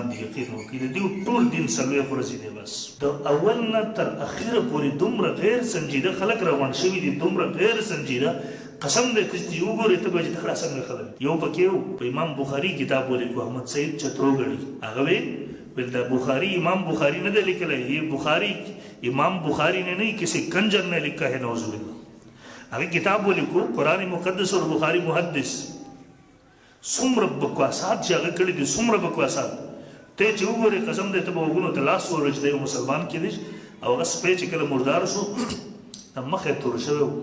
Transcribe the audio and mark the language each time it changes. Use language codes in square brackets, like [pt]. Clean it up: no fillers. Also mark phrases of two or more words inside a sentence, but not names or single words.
[ps] دي یقین وکړئ د دې ټول دین سلوي ورځې دی بس د اول نه تر اخره پورې دومره غیر سنجیده خلک روان شوي دي دومره غیر سنجیده قسم دې چې یو ګورې ته به چې تخلا څنګه خلک یو پکې په امام بخاری کتاب ولیکو احمد سید چتروګړي هغه ویل دا بخاری امام بخاری نه دی لیکلی [ur] یہ بخاری امام بخاری نے نہیں کسی کنجر نے لکھا ہے [ar] نعوذ باللہ [ps] هغه کتاب ولیکو قرآن مقدس او بخاری محدث څومره بکواسات چې هغه کړي دي څومره بکواسات ته چې وګورې قسم دې ته به وګورو ته لاس ورچ دی مسلمان کې دي او هغه سپی چې کله مردار شو مخې تور شوی